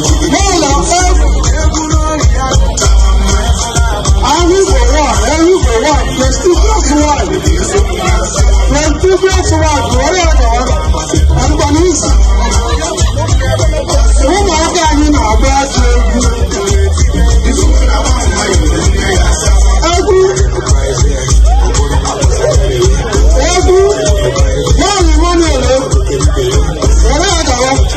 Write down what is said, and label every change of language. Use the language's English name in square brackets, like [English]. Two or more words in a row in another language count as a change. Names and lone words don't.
[Igbo] N'ụlọ egwu. Ahụ bụ nwa, ewu bụ nwa, [English] prestigious one. Prestigious one, [Igbo] were ya gawa. Ngwa n'izu. Ụmụaka anyị na-agba ajọ egwu. Egwu. Egwu. Nwaanyị Emmanuel, were ya gawa.